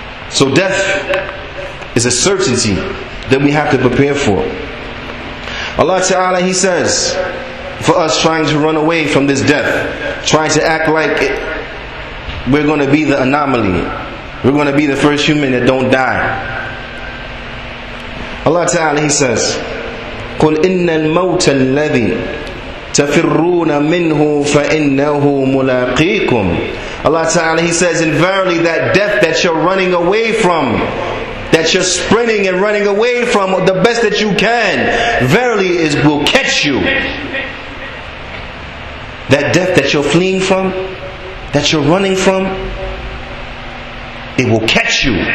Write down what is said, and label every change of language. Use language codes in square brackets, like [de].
[en] So death is a certainty that we have to prepare for. Allah Ta'ala, He says, for us trying to run away from this death, trying to act like we're going to be the anomaly, we're going to be the first human that don't die. [ar] Allah Ta'ala, [en] He says, [ar] قُلْ إِنَّ الْمَوْتَ الَّذِي تَفِرُّونَ مِنْهُ فَإِنَّهُ مُلَاقِيكُمْ. [en] Allah Ta'ala, He says, and verily that death that you're running away from, that you're sprinting and running away from the best that you can, verily will catch you. That death that you're fleeing from, that you're running from, it will catch you.